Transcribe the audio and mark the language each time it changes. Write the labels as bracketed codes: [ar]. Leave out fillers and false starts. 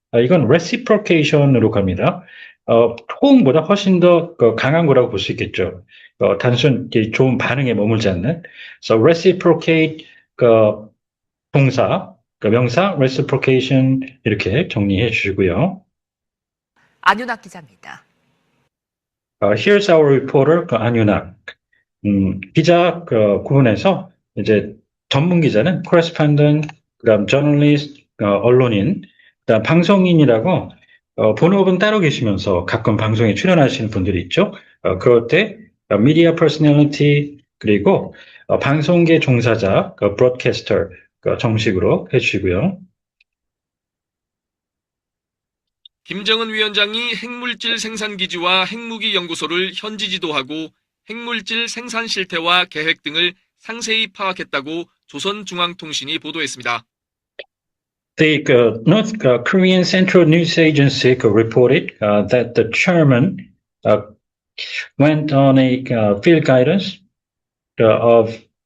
[ko] 이건 reciprocation으로 갑니다. 호응보다 훨씬 더 강한 거라고 볼 수 있겠죠. 단순 좋은 반응에 머물지 않는. So reciprocate 동사, 명사 reciprocation 이렇게 정리해 주시고요. 안윤학 기자입니다. [en] Here's our reporter, 안윤학. [ko] 기자 구분해서 이제 전문 기자는 correspondent, 그다음 journalist, 언론인, 그다음 방송인이라고 본업은 따로 계시면서 가끔 방송에 출연하시는 분들이 있죠. 그럴 때 media personality 그리고 방송계 종사자, broadcaster 정식으로 해주시고요. 김정은 위원장이 핵물질 생산 기지와 핵무기 연구소를 현지 지도하고 핵물질 생산 실태와 계획 등을 상세히 파악했다고 조선중앙통신이 보도했습니다. [en] The North Korean Central News Agency reported that the chairman went on a field guidance of